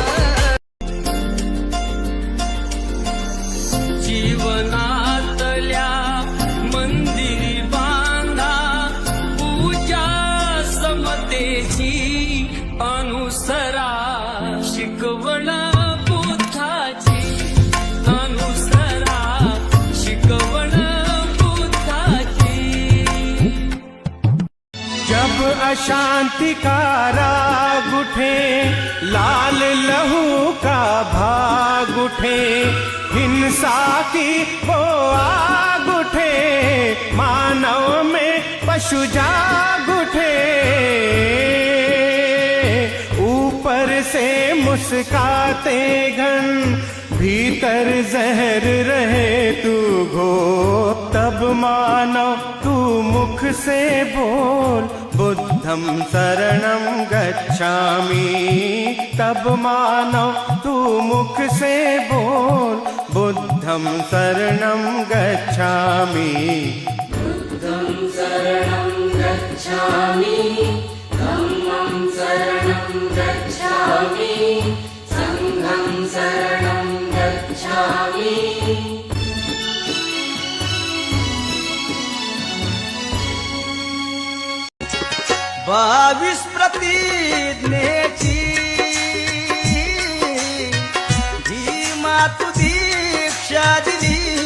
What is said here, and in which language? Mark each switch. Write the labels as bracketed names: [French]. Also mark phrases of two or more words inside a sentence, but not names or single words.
[Marathi] जीवनातल्या मंदिरी बांधा, पूजा समतेची अनुसरा, शिकवण बुद्धाची अनुसरा, शिकवण बुद्धाची. [Hindi] जब अशांति का राग उठे, लाल लहू का भाग उठे, हिंसा की वो आग उठे, मानव में पशु जाग उठे, ऊपर से मुस्काते घन, भीतर जहर रहे तू घो, तब मानो तू मुख से बोल, [Pali] बुद्धं शरणं गच्छामि, [Hindi] तब मानो तू मुख से बोल, [Pali] बुद्धं शरणं गच्छामि. बुद्धं शरणं गच्छामि, धम्मं शरणं गच्छामि, संघं शरणं गच्छामि. [Marathi] बावीस प्रतिज्ञेची भीमा तू दीक्षा दिली,